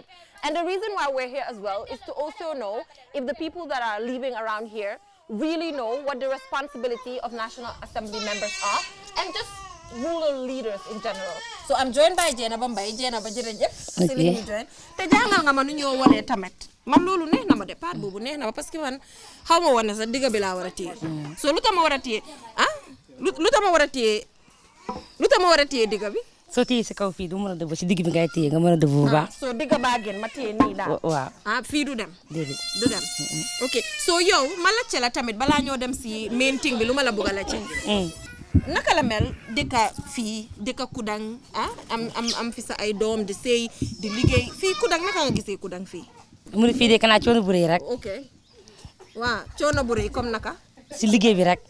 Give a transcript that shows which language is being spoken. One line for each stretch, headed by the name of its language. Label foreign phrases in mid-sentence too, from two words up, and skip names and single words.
English: And the reason why we're here as well is to also know if the people that are living around here really know what the responsibility of National Assembly members are and just rural leaders in general. So I'm joined by Jenaba Mbay. Jenaba jërëjëf. Okay.
Wolof: Te jangal nga ma nu ñoo woné tamet. Man lolu neex na ma de part bobu neex na ma
French: parce que
Wolof: man xawma woné sa diga bi la wara téye. So lu tama wara téye lu tama wara téye diga bi. So téye ci kaw fi du mëna def ci digg bi ngay téye nga mëna def bu baax. So diga ba gën ma téye ni daal. Waaw. Fi du dem. Dédé. Du dem. Okay. So yow ma laccé la tamit bala ñoo dem ci
English: main thing
Wolof: bi luma la bëgg la ci. Naka la mel dëkka fii dëkka Kudang am fi sa ay doom di sëy di liggéey fii Kudang naka nga gisee Kudang fii mu ne fii de kanaa coono bu rëy rek ok waaw coono bu rëy comme naka si liggéey bi rek